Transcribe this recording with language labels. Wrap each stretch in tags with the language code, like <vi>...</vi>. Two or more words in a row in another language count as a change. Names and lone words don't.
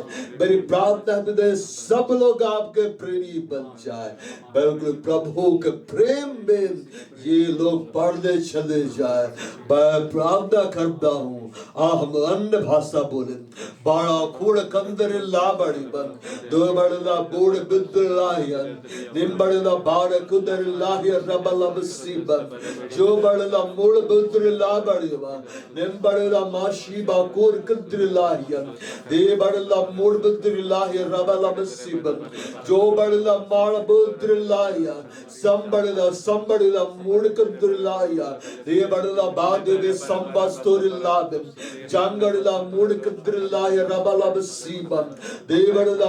<hi>मेरी प्रार्थना है पिता, सब लोग आपके प्रेमी बन जाए। बिल्कुल प्रभु के प्रेम में ये लोग बढ़ते चले जाए। मैं प्रार्थना करता हूँ हम अन्य भाषा बोले बाड़ा कूड़ कंदर ला बड़ी बन दो बड़ला बूढ़ बिद्दलायन निम बड़ला बाड़ कुदर लाही रबल बन जो बड़ला मूड़ बिद्दर ला बड़ी बन निम बड़ला माशी बाकुर कुदर लायन दे बड़ला मूड़ बिद्दर लाही रबल बन जो बड़ला माड़ बिद्दर लाया संबड़ला मूड़ कुदर लाया दे बड़ला बाद वे संबस्तोर लाद जंगड़ला मूड़ कुदर लाया रबल बन दे बड़ला</hi>